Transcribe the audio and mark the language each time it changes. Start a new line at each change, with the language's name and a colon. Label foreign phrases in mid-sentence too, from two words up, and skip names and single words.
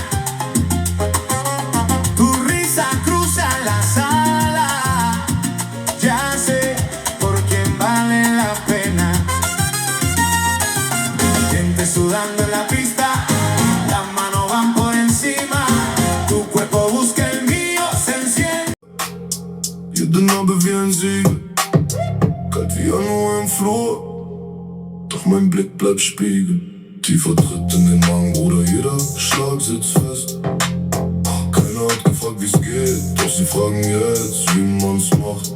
Spanish: Tu risa cruza la sala, ya sé por quién vale la pena. Gente sudando en la pista, las manos van por encima. Tu cuerpo busca el mío, se enciende.
German: Jede Narbe wie ein Siegel, kalt wie Januar im Flur. Doch mein Blick bleibt Spiegel. Tiefer Tritt in den Magen, Bruder, jeder Schlag sitzt fest. Keiner hat gefragt, wie's geht, doch sie fragen jetzt, wie man's macht.